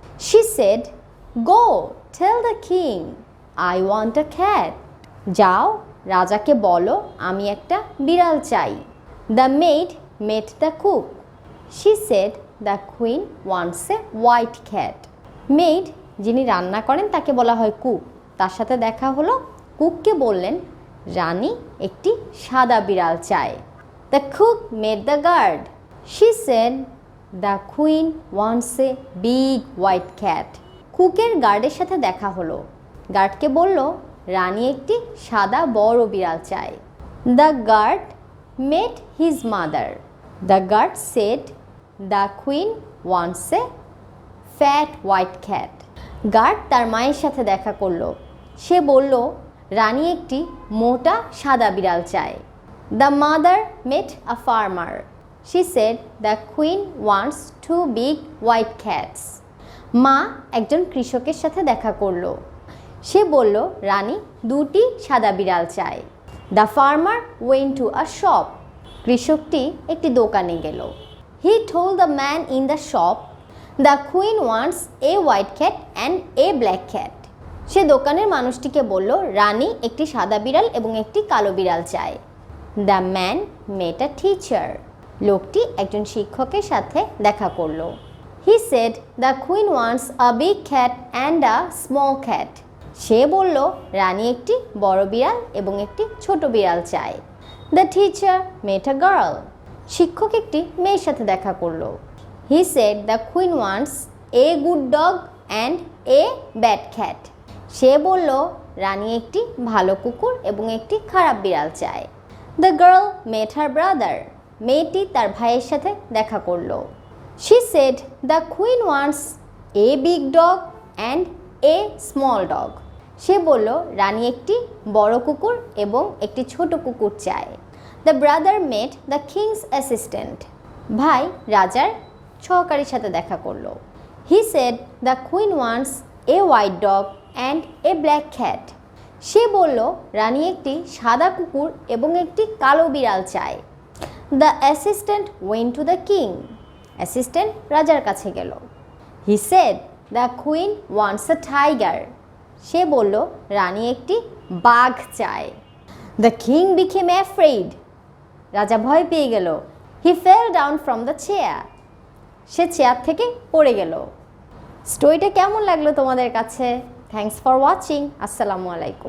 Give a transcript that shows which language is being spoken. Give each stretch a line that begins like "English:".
English: She said, Go, tell the king, I want a cat.
Bangla: যাও, রাজাকে বলো আমি একটা বিড়াল চাই.
English: The maid met the cook. She said, The queen wants a white cat.
Bangla: Maid যিনি রান্না করেন তাকে বলা হয় কুক. তার সাথে দেখা হলো. কুককে বললেন রানী একটি সাদা বিড়াল চায়.
English: The cook met the guard. She said, The queen wants a big white cat.
Bangla: কুকের গার্ডের সাথে দেখা হলো. গার্ডকে বলল রানী একটি সাদা বড় বিড়াল চায়.
English: The guard met his mother. The guard said, The queen wants a fat white cat.
Bangla: Guard তার মায়ের সাথে দেখা করলো. সে বলল রানী একটি মোটা সাদা বিড়াল চায়.
English: The mother met a farmer. She said, The queen wants two big white cats.
Bangla: মা একজন কৃষকের সাথে দেখা করলো. সে বলল রানী দুটি সাদা বিড়াল চায়.
English: The farmer went to a shop.
Bangla: কৃষকটি একটি দোকানে গেল.
English: He told the man in the shop, The queen wants a white cat and a black cat.
Bangla: সে দোকানের মানুষটিকে বলল রানী একটি সাদা বিড়াল এবং একটি কালো বিড়াল চায়.
English: The man met a teacher.
Bangla: লোকটি একজন শিক্ষকের সাথে দেখা করল.
English: He said, The queen wants a big cat and a small cat.
Bangla: সে বলল রানী একটি বড় বিড়াল এবং একটি ছোট বিড়াল চায়.
English: The teacher met a girl.
Bangla: শিক্ষক একটি মেয়ের সাথে দেখা করল.
English: He said, The queen wants a good dog and a bad cat.
Bangla: সে বলল রানী একটি ভালো কুকুর এবং একটি খারাপ বিড়াল চায়.
English: The girl met her brother.
Bangla: মেয়েটি তার ভাইয়ের সাথে দেখা করল.
English: She said, The queen wants a big dog and a small dog.
Bangla: সে বলল রানী একটি বড় কুকুর এবং একটি ছোট কুকুর চায়.
English: The brother met the king's assistant.
Bangla: ভাই রাজার সহকারীর সাথে দেখা করল.
English: He said, The queen wants a white dog and a black cat.
Bangla: সে বলল রানী একটি সাদা কুকুর এবং একটি কালো বিড়াল চায়.
English: The assistant went to the king.
Bangla: Assistant রাজার কাছে গেল.
English: He said, The queen wants a tiger.
Bangla: সে বলল রানী একটি বাঘ চায়.
English: The king became afraid.
Bangla: রাজা ভয় পেয়ে গেল.
English: He fell down from the chair.
Bangla: Say chair থেকে পড়ে গেল. স্টোরিটা কেমন লাগলো তোমাদের কাছে?
English: Thanks for watching.
Bangla: আসসালামু আলাইকুম.